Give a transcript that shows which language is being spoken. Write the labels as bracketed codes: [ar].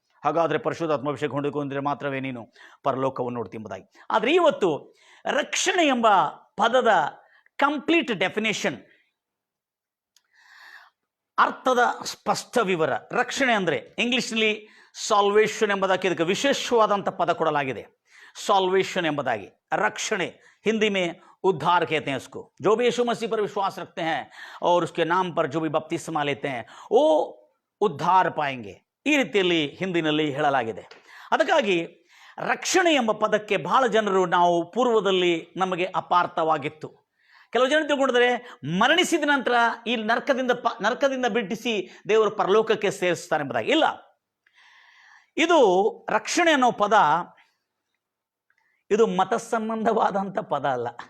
[kn] ಹಾಗಾದರೆ ಪರಿಶುದ್ಧಾತ್ಮಾಭಿಷೇಕ ಹೊಂದಿಕೊಂಡ್ರೆ ಮಾತ್ರವೇ ನೀನು ಪರಲೋಕವನ್ನು ನೋಡ್ತಿ ಎಂಬುದಾಗಿ. ಆದರೆ ಇವತ್ತು ರಕ್ಷಣೆ ಎಂಬ ಪದದ ಕಂಪ್ಲೀಟ್ ಡೆಫಿನೇಷನ್, ಅರ್ಥದ ಸ್ಪಷ್ಟ ವಿವರ. ರಕ್ಷಣೆ ಅಂದರೆ ಇಂಗ್ಲಿಷ್ನಲ್ಲಿ ಸಾಲ್ವೇಷನ್ ಎಂಬುದಾಗಿ ಇದಕ್ಕೆ ವಿಶೇಷವಾದಂಥ ಪದ ಕೊಡಲಾಗಿದೆ. [hi] साल्वेशन [kn] ಎಂಬುದಾಗಿ [hi] रक्षणे हिंदी में उद्धार कहते हैं उसको। जो भी यीशु मसीह पर विश्वास रखते हैं और उसके नाम पर जो भी बपतिस्मा लेते हैं वो उद्धार पाएंगे, [kn] ಈ ರೀತಿಯಲ್ಲಿ ಹಿಂದಿನಲ್ಲಿ ಹೇಳಲಾಗಿದೆ। ಅದಕ್ಕಾಗಿ ರಕ್ಷಣೆ ಎಂಬ ಪದಕ್ಕೆ ಬಹಳ ಜನರು ನಾವು ಪೂರ್ವದಲ್ಲಿ ನಮಗೆ ಅಪಾರ್ಥವಾಗಿತ್ತು। ಕೆಲವು ಜನ ತಿಳ್ಕೊಂಡಿದ್ದಾರೆ ಮರಣಿಸಿದ ನಂತರ ಈ ನರಕದಿಂದ ಬಿಡಿಸಿ ದೇವರು ಪರಲೋಕಕ್ಕೆ ಸೇರಿಸ್ತಾನೆ ಎಂಬುದಾಗಿ। ಇಲ್ಲ, ಇದು ರಕ್ಷಣೆ ಅನ್ನೋ ಪದ ಇದು ಮತ ಸಂಬಂಧವಾದಂಥ ಪದ ಅಲ್ಲ,